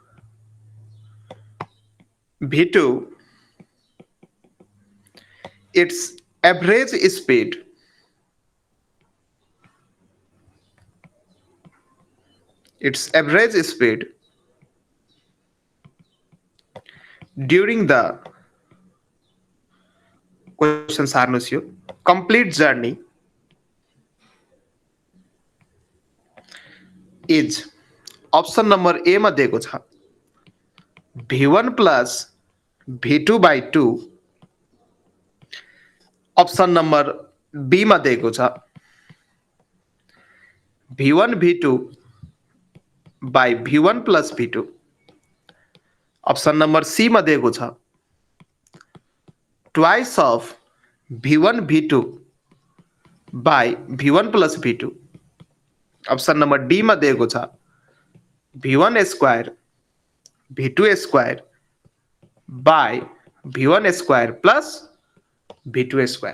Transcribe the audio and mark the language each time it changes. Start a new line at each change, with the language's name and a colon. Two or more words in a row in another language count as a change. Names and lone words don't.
English: v2, its average speed during the question सार्नुस् यो complete journey
Nepali: is
English: option number A
Nepali: मा दिएको छ
English: v1 plus v2 by 2, option number B
Nepali: मा दिएको छ
English: v1 v2 by v1 plus v2, option number C
Nepali: मा दिएको छ
English: twice of v1 v2 by V1 plus V2. option number D
Nepali: मा दिएको छ
English: V1 square V2 square by V1 square plus V2 square.